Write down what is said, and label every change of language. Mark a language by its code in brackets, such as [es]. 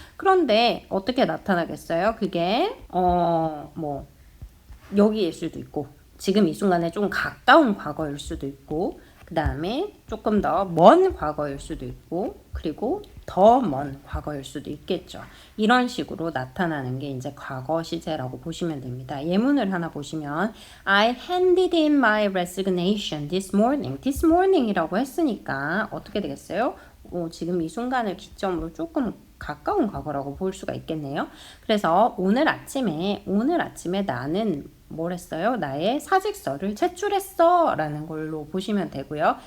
[ko] 그런데 어떻게 나타나겠어요? 그게 뭐 여기일 수도 있고 지금 이 순간에 좀 가까운 과거일 수도 있고 그 다음에 조금 더 먼 과거일 수도 있고 그리고 더 먼 과거일 수도 있겠죠. 이런 식으로 나타나는 게 이제 과거 시제라고 보시면 됩니다. 예문을 하나 보시면 [en] I handed in my resignation this morning. [ko] This morning이라고 했으니까 어떻게 되겠어요? 지금 이 순간을 기점으로 조금 가까운 과거라고 볼 수가 있겠네요. 그래서 오늘 아침에 나는 뭘 했어요? 나의 사직서를 제출했어 라는 걸로 보시면 되고요.